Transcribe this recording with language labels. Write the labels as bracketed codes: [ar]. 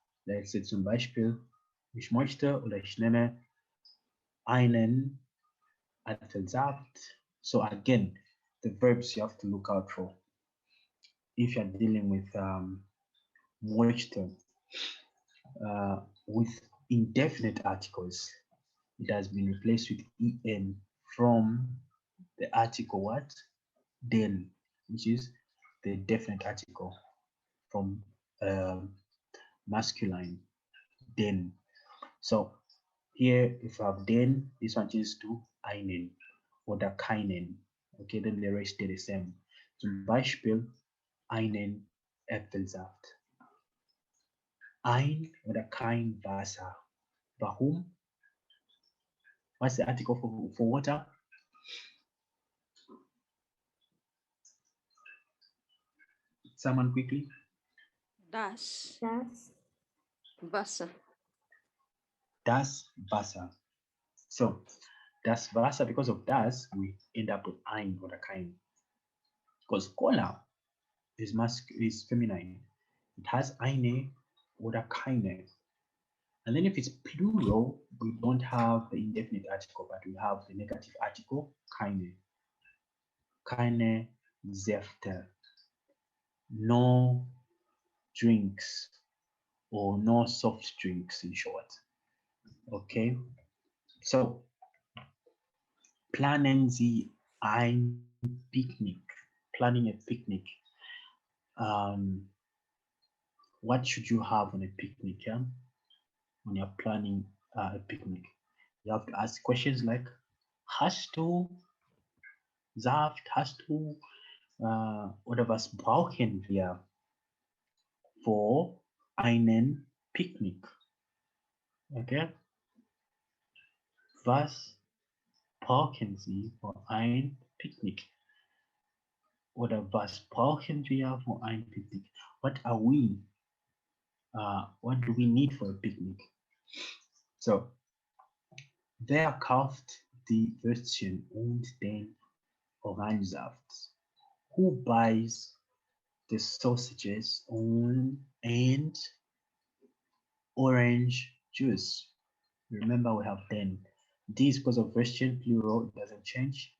[en] Let's say [de] zum Beispiel, ich möchte oder ich nehme einen Apfelsaft. [en] So again, the verbs you have to look out for. If you're dealing with möchte, with indefinite articles, it has been replaced with en from the article what? Den, which is the definite article from masculine, den. So here, if I have den, this one changes to [de] einen oder keinen. [en] Okay, then the rest stay the same. [de] Zum Beispiel einen Äpfelsaft. Ein oder kein Wasser. Warum? [en] What's the article for water? Someone quickly. [de] Das Das. Wasser. Das Wasser. [en] So das Wasser, because of das, we end up with [de] ein oder kein. [en] Because Cola is feminine. It has [de] eine oder keine. [en] And then if it's plural, we don't have the indefinite article, but we have the negative article, keine. [de] Keine Säfte. [en] No drinks or no soft drinks in short. Okay. [de] So planen Sie ein Picknick. [en] Planning a picnic. What should you have on a picnic? Yeah? When you're planning a picnic, you have to ask questions like, [de] hast du Saft? Hast du oder was brauchen wir für einen Picknick? Okay. Was brauchen Sie für ein Picknick? Oder was brauchen wir für ein Picknick? [en] What are we? What do we need for a picnic? [de] So, wer kauft die Würstchen und den Orangensaft? [en] Who buys the sausages and orange juice? Remember, we have then. This because of Christian plural, it doesn't change.